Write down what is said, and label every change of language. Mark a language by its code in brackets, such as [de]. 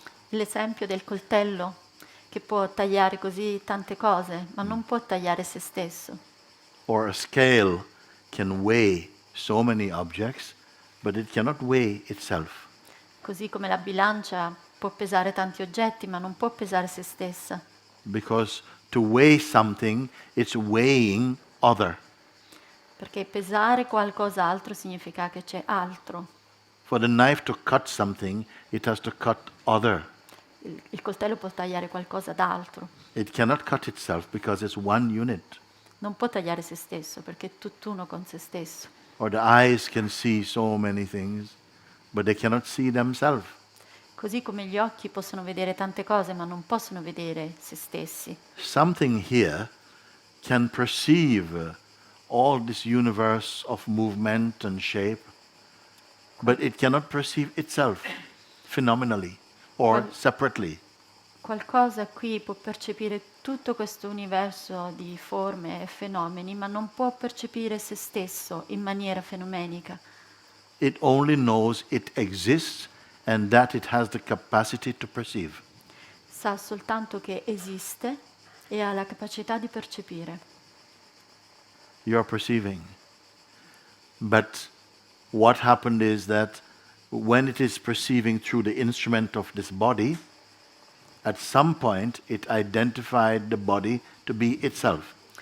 [it] L'esempio del coltello che può tagliare così tante cose, ma non può tagliare se stesso. [en] Or a scale can weigh so many objects, but it cannot weigh itself. [it] Così come la bilancia può pesare tanti oggetti, ma non può pesare se stessa. [en] Because to weigh something, it's weighing other. [it] Perché pesare qualcos'altro significa che c'è altro. [en] For the knife to cut something, it has to cut other. [it] Il coltello può tagliare qualcosa d'altro. [en] It cannot cut itself because it's one unit. [it] Non può tagliare se stesso perché è tutt'uno con se stesso. [en] Or the eyes can see so many things, but they cannot see themselves. [it] Così come gli occhi possono vedere tante cose, ma non possono vedere se stessi. [en] Something here can perceive all this universe of movement and shape, but it cannot perceive itself phenomenally or separately. [it] Qualcosa qui può percepire tutto questo universo di forme e fenomeni, ma non può percepire se stesso in maniera fenomenica. [en] It only knows it exists and that it has the capacity to perceive. [it] Sa soltanto che esiste e ha la capacità di percepire. [en] You are perceiving. But what happened is that when it is perceiving through the instrument of this body, at some point it identified the body to be itself.